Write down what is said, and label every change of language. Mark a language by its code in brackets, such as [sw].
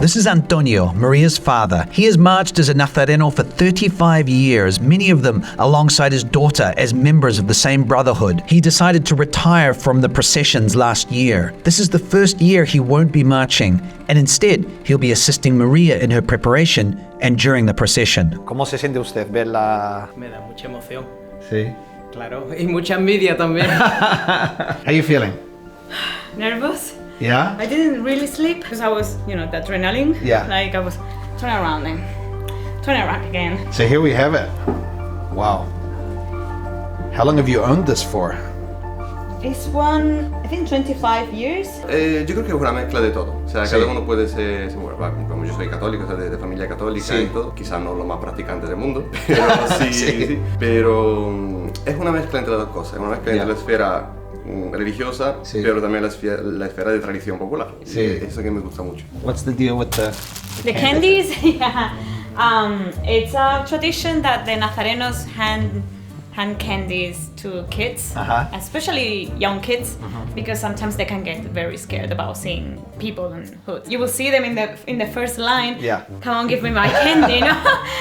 [en] This is Antonio, Maria's father. He has marched as a Nazareno for 35 years, many of them alongside his daughter as members of the same brotherhood. He decided to retire from the processions last year. This is the first year he won't be marching, and instead he'll be assisting Maria in her preparation and during the procession. [es] ¿Cómo se siente usted ver la... Me da mucha emoción. Sí. Claro, y mucha envidia también. [en] How are you feeling? Nervous. Yeah? I didn't really sleep because I was, the adrenaline. Yeah. Like I was turn around then, turn around again. So here we have it. Wow. How long have you owned this for? It's one, I think 25 years. [es] Yo creo que es una mezcla de todo. O sea, cada uno puede ser, como yo soy católico, o sea, de familia católica y todo, quizás no lo más practicante del mundo, pero sí. Pero es una mezcla entre las dos cosas, es una mezcla entre la esfera religiosa, pero también la esfera de tradición popular. Sí. Eso que me gusta mucho. [en] What's the deal with the candies? Yeah. It's a tradition that the Nazarenos hand candies to kids, especially young kids, because sometimes they can get very scared about seeing people in hoods. You will see them in the first line. Yeah. Come on, give me my candy, you know?